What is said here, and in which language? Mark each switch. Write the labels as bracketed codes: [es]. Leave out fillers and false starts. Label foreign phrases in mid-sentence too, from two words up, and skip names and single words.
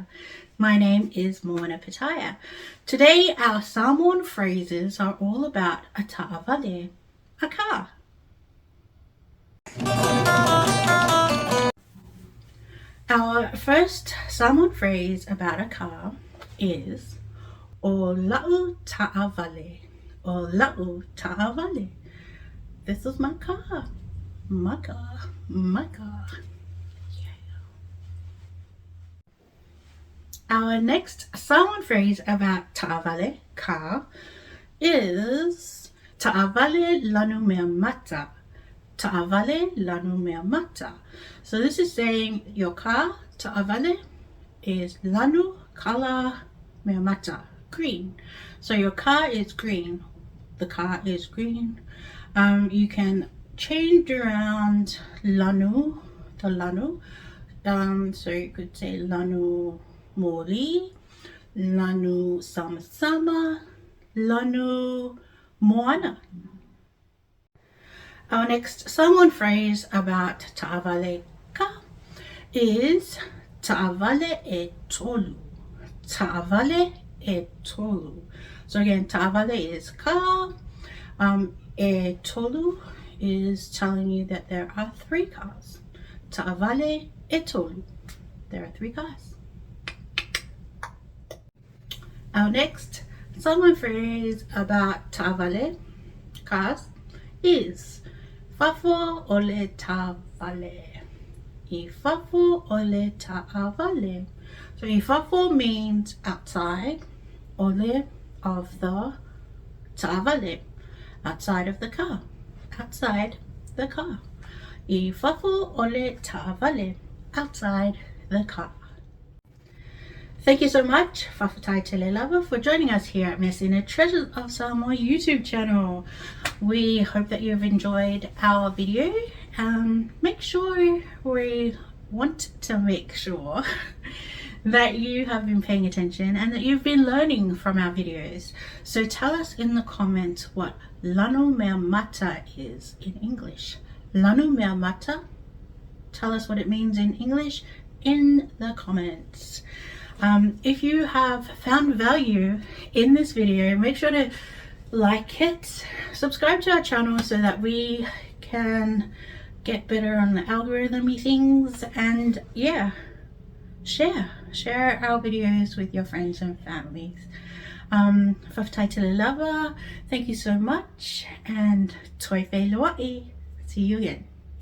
[en] My name is Moana Pitaya. Today our Samoan phrases are all about a ta'avale, a car. Our first Samoan phrase about a car is [sm] o la'u ta'avale, o la'u ta'avale. [en] This is my car. My car, my car. Yeah. Our next Samoan phrase about ta'avale, car, is [sm] ta'avale lanu mea mata. Ta'avale lanu mea mata. [en] So this is saying your car, [sm] ta'avale, is lanu kala mea mata, [en] green. So your car is green. The car is green. You can change around lanu, the lanu. So you could say [sm] lanu moli, lanu sama, lanu moana. [en] Our next Samoan phrase about ta'avale ka is [sm] ta'avale e tolu. Ta'avale e tolu. [en] So again, ta'avale is ka. [sm] E tolu [en] is telling you that there are 3 cars. [sm] Ta'avale e tolu. [en] There are 3 cars. Our next Samoan phrase about ta'avale cars is [sm] fafo ole ta'avale. I fafo ole ta'avale. [en] So [sm] I fafo [en] means outside, ole of the ta'avale, outside of the car. Outside the car. [sm] I fafo ole ta'avale, [en] outside the car. Thank you so much, [sm] Whawhatai Tele Lava, [en] for joining us here at Measina, Treasures of Samoa YouTube channel. We hope that you've enjoyed our video. We want to make sure that you have been paying attention and that you've been learning from our videos. So tell us in the comments what [sm] lanu mea mata [en] is in English. [sm] Lanu mea mata, [en] tell us what it means in English in the comments. If you have found value in this video, make sure to like it, subscribe to our channel so that we can get better on the algorithmy things, and yeah, share our videos with your friends and families. [sm] Whawhatai Tele Lava, [en] thank you so much, and [sm] toi whai loa'i. [en] See you again.